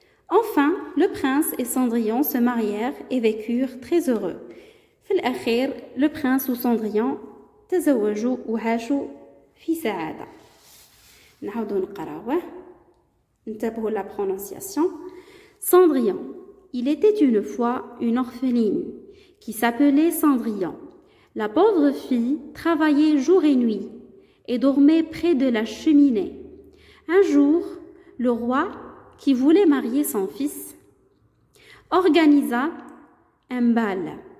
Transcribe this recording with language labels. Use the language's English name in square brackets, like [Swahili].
[French] Enfin, le prince et Cendrillon se marièrent et vécurent très heureux. [Arabic] في الأخير, [French] le prince ou Cendrillon [Arabic] تزوجوا وعاشوا في سعادة. نعاودوا نقراوه. انتبهوا [French] la prononciation. Cendrillon. Il était une fois une orpheline qui s'appelait Cendrillon. La pauvre fille travaillait jour et nuit et dormait près de la cheminée. Un jour, le roi qui voulait marier son fils, organisa un bal.